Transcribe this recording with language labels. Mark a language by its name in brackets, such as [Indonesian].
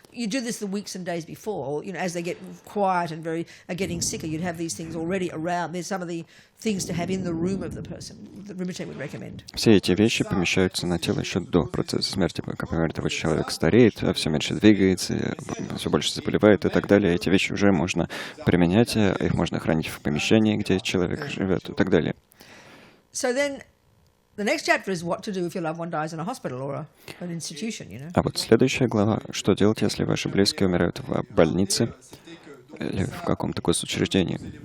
[English] You do this the weeks and days before, or, as they get quiet and are getting sicker, you'd have these things already around. There's some of the things to have in the room of the person that Rinpoche would recommend. [Russian] Все эти вещи помещаются на тело еще до процесса смерти. Как пример того, человек стареет, все меньше двигается, все больше заболевает и так далее. Эти вещи уже можно применять, их можно хранить в помещении, где человек живет и так далее. [English] So then, the next chapter is what to do if your loved one dies in a hospital or an institution, [Russian] А вот следующая глава, что делать, если ваши близкие умирают в больнице или в каком-то госучреждении.